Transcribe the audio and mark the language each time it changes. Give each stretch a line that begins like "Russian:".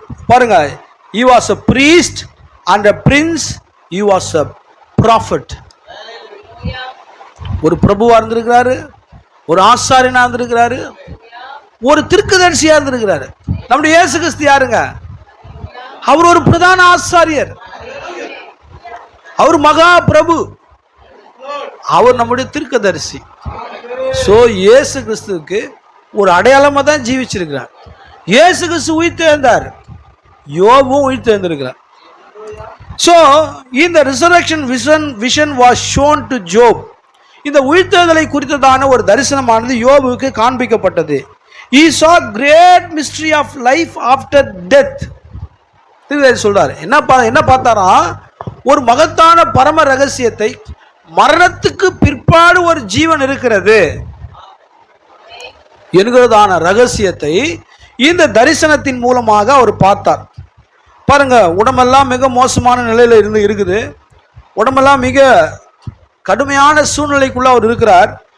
English: பாருங்க, he was a priest and a prince, he was a prophet.
Tamil: ஒரு பிரபுவா இருந்திருக்கிறாரு, ஒரு ஆசாரியனா இருந்திருக்கிறாரு, ஒரு தீர்க்கதரிசியா இருந்திருக்கிறாரு. நம்முடைய இயேசு கிறிஸ்து யாருங்க? அவர் ஒரு பிரதான ஆசாரியர், அவர் மகா பிரபு, அவர் நம்முடைய தீர்க்கதரிசி. சோ இயேசு கிறிஸ்துவுக்கு ஒரு அடையாளமா தான் ஜீவிச்சிருக்கிறார். இயேசு கிறிஸ்து உயிர்த்தெழுந்தார், யோபுவும் உயிர்த்தெழுந்திருக்கிறார்.
English: So இந்த resurrection vision was shown to Job.
Tamil: இந்த உயிர்த்தெழுதலை குறித்ததான ஒரு தரிசனமானது யோபுவுக்கு காண்பிக்கப்பட்டது.
English: He saw great mystery of life after death.
Tamil: சொல்றாரு, என்ன பார்த்தாரா? ஒரு மகத்தான பரம ரகசியத்தை, மரணத்துக்கு பிற்பாடு ஒரு ஜீவன் இருக்கிறது என்கிறதான ரகசியத்தை இந்த தரிசனத்தின் மூலமாக அவர் பார்த்தார். பாருங்க, உடம்பெல்லாம் மிக மோசமான நிலையில இருக்குது. உடம்பெல்லாம் மிக கடுமையான சூழ்நிலைக்குள்ள அவர் இருக்கிறார்.